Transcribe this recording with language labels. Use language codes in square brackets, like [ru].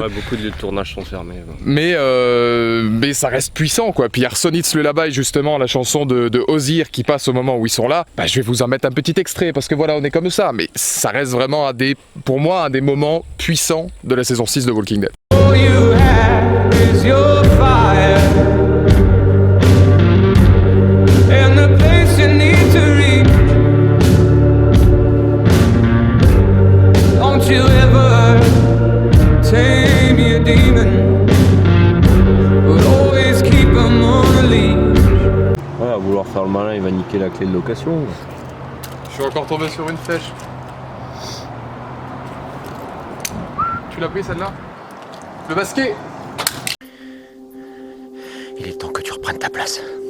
[fr] Ouais, beaucoup de lieux de tournage sont fermés. Mais ça reste puissant quoi. Puis il y a Sonitz le là-bas, justement la chanson de Ozir qui passe au moment où ils sont là. Je vais vous en mettre un petit extrait parce que voilà, on est comme ça. Mais ça reste vraiment pour moi un des moments puissants de la saison 6 de Walking Dead. [en] All you have is your fire and the place you need to reach. Don't you ever tame your demon, but always keep 'em on a leash. [fr] Ouais, à vouloir faire le malin, il va niquer la clé de location. Je suis encore tombé sur une flèche. Tu l'as pris celle-là? Le basket. Il est temps que tu reprennes ta place.